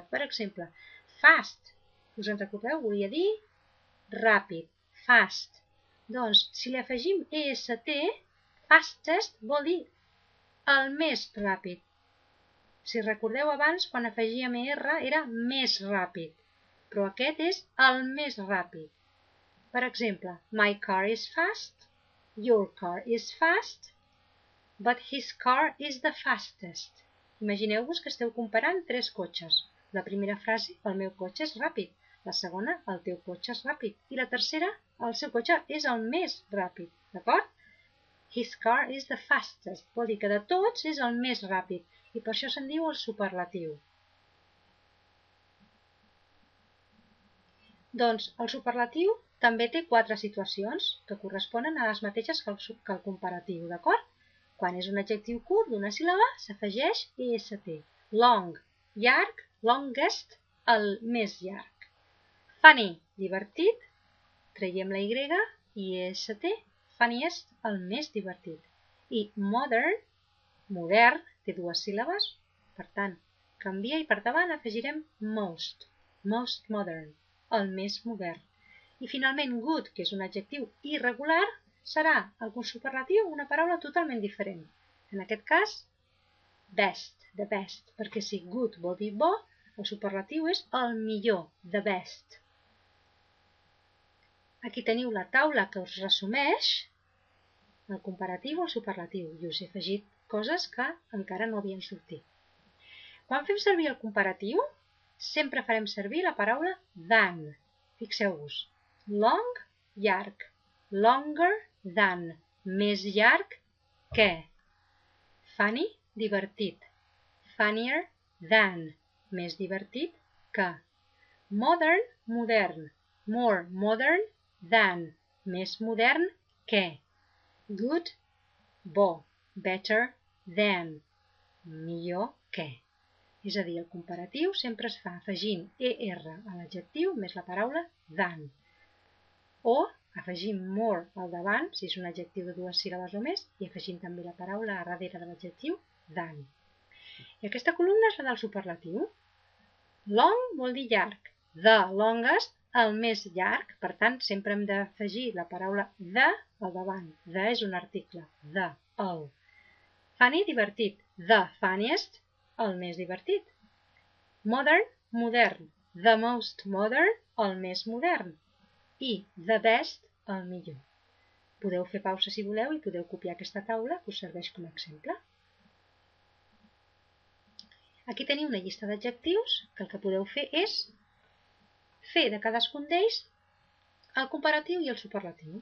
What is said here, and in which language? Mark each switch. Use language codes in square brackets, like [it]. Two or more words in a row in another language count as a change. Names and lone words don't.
[ca] Per exemple, fast. Us en recordeu? Volia dir ràpid. Fast. Doncs, si li afegim EST, fastest vol dir el més ràpid. Si recordeu abans, quan afegíem ER era més ràpid. Però aquest és el més ràpid. Per exemple, [en] my car is fast. Your car is fast. But his car is the fastest. [ca] Imagineu-vos que esteu comparant 3 cotxes. La primera frase, el meu cotxe és ràpid. La segona, el teu cotxe és ràpid. I la tercera, el seu cotxe és el més ràpid. D'acord? [en] His car is the fastest. [ca] Vol dir que de tots és el més ràpid. I per això se'n diu el superlatiu. Doncs el superlatiu també té 4 situacions que corresponen a les mateixes que el comparatiu. D'acord? Quan és un adjectiu curt d'una síl·laba, s'afegeix EST. Long, llarg, longest, el més llarg. Funny, divertit, traiem la Y i EST, funniest, el més divertit. I modern, modern, té 2 síl·labes, per tant, canvia i per davant afegirem [en] most, most modern, [ca] el més modern. I finalment good, que és un adjectiu irregular, serà el superlatiu una paraula totalment diferent. En aquest cas, [en] best, the best, [ca] perquè si good vol dir bo, el superlatiu és el millor, [en] the best. [ca] Aquí teniu la taula que us resumeix el comparatiu o el superlatiu i us he afegit coses que encara no havien sortit. Quan fem servir el comparatiu, sempre farem servir la paraula than. Fixeu-vos, long, llarg, [en] longer than, [ca] més llarg que. Funny, divertit, [en] funnier than, [ca] més divertit que. [en] Modern, modern, more modern than, [ca] més modern que. [en] Good, bo, better than, [ca] millor que. És a dir, el comparatiu sempre es fa afegint ER a l'adjectiu més la paraula than. O afegint more al davant, si és un adjectiu de dues síl·labes o més, i afegint també la paraula a darrere de l'adjectiu than. I aquesta columna és la del superlatiu. Long vol dir llarg. [en] The longest, [ca] el més llarg. Per tant, sempre hem d'afegir la paraula the al davant. The és un article. The, el. Funny, divertit. [en] The funniest, [ca] el més divertit. Modern, modern. [en] The most modern, [ca] el més modern. I [en] the best, [ca] el millor. Podeu fer pausa si voleu i podeu copiar aquesta taula que us serveix com a exemple. Aquí teniu una llista d'adjectius que el que podeu fer és fer de cadascun d'ells el comparatiu i el superlatiu.